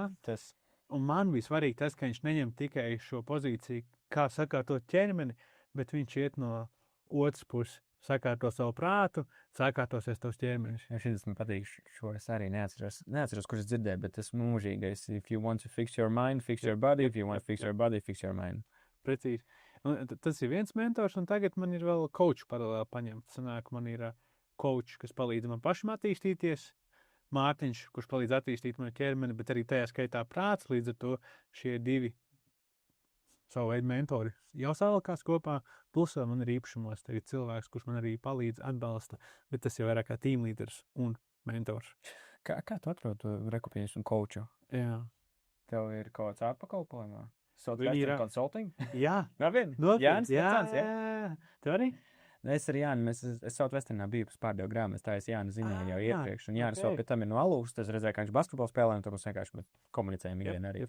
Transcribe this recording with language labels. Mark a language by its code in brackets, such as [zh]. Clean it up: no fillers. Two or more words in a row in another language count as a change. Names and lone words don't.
[lv] Un man bija svarīgi tas, ka viņš neņem tikai šo pozīciju, kā sakārtot ķermeni, bet viņš iet no otras puses, sakārto savu prātu, sakārtosies tavs ķermenis. Ja šis man patīk, šo es arī neatceros, kurš es dzirdēju, bet tas mūžīgais. [en] If you want to fix your mind, fix your body. If you want to fix your body, fix your mind. [lv] Precīzi. Tas ir viens mentors, un tagad man ir vēl coach paralēli paņemt. Sanāk, man ir coach, kas palīdz man pašam attīstīties, Mārtiņš, kurš palīdz attīstīt manu ķermeni, bet arī tajā skaitā prāts, līdz ar to šie 2 savu veidu mentori jau savalkās kopā, plus vēl man ir īpašumos tagad cilvēks, kurš man arī palīdz, atbalsta, bet tas jau vairāk kā [en] team leaders [lv] un mentors. Kā tu atrod to rekopiešu un coachu? Jā. Tev ir kaut kāds ārpakalpojumā? Consulting? Jā. Jānis? Jā. Tu arī? Es ar Jāni, es Southwesternā biju pārdevu grāmatas, tā es Jāni zināju jau iepriekš, un Jānis vēl pie tam ir no Alūsas, tas redzēju, ka viņš basketbolu spēlē, un to mums vienkārši komunicējam ikdienā arī.